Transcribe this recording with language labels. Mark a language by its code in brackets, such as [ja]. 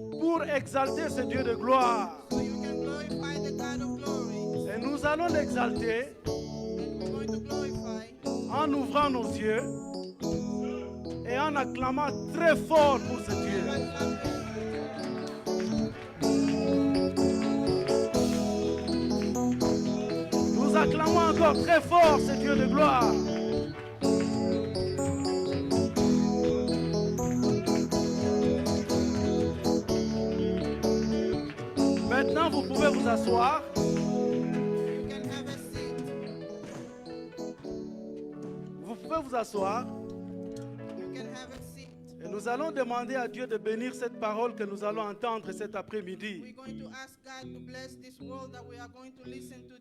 [fr] pour exalter ce Dieu de gloire. [en] so you can glorify the God of glory. [fr] Et nous allons l'exalter [en] And we're going to glorify [fr] en ouvrant nos yeux et en acclamant très fort pour ce Dieu. Nous acclamons encore très fort ce Dieu de gloire. Maintenant, vous pouvez vous asseoir. [en] You can have a seat. [fr] Vous pouvez vous asseoir. [en] You can have a seat. [fr] Et nous allons demander à Dieu de bénir cette parole que nous allons entendre cet après-midi. [en] We're going to ask God to bless this word that we are going to listen to.